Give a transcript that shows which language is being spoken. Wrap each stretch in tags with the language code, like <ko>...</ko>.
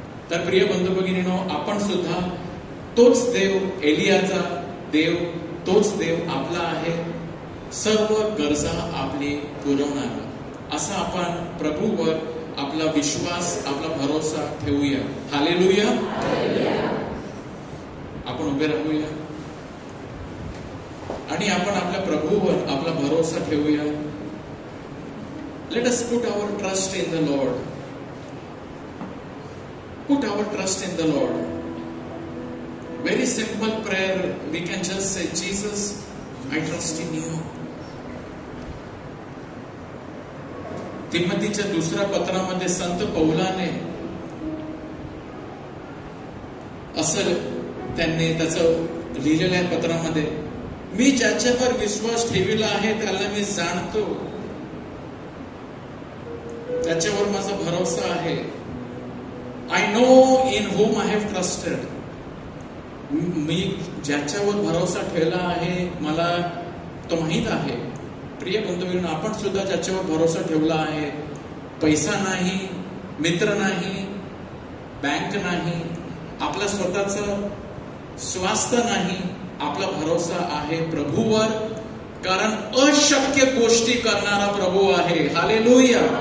<mr>तर प्रिय बंधू भगिनींनो, आपण सुद्धा तोच देव, एलियाचा देव, तोच देव आपला आहे, सर्व गरजा आपली पुरवणारा. असा आपण प्रभूवर आपला विश्वास, आपला भरोसा ठेवूया. हालेलुया. आपण उभे राहूया आणि आपण आपल्या प्रभूवर आपला भरोसा ठेवूया.</mr> <en>Let us put our trust in the Lord. Put our trust in the Lord. Very simple prayer. We can just say, Jesus, I trust in you.</en> <mr>तिमोथीच्या 2ऱ्या पत्रामध्ये संत पौलाने असं त्यांनी त्याचं लिहिलेलं आहे पत्रामध्ये, मी ज्याच्यावर विश्वास ठेवला आहे त्याला मी जाणतो, त्याच्यावर माझा भरोसा आहे.</mr> <en>I know in whom I have trusted.</en> <mr>मी ज्याच्यावर भरोसा ठेवला आहे मला तो माहित आहे. प्रिय बंधूंनो, आपण सुद्धा ज्याच्यावर भरोसा ठेवला आहे, पैसा नाही, मित्र नाही, बँक नाही, आपला स्वतःचं स्वास्थ्य नाही, आपला भरोसा आहे प्रभूवर, कारण अशक्य गोष्टी करणारा प्रभू आहे. हालेलुया.</mr>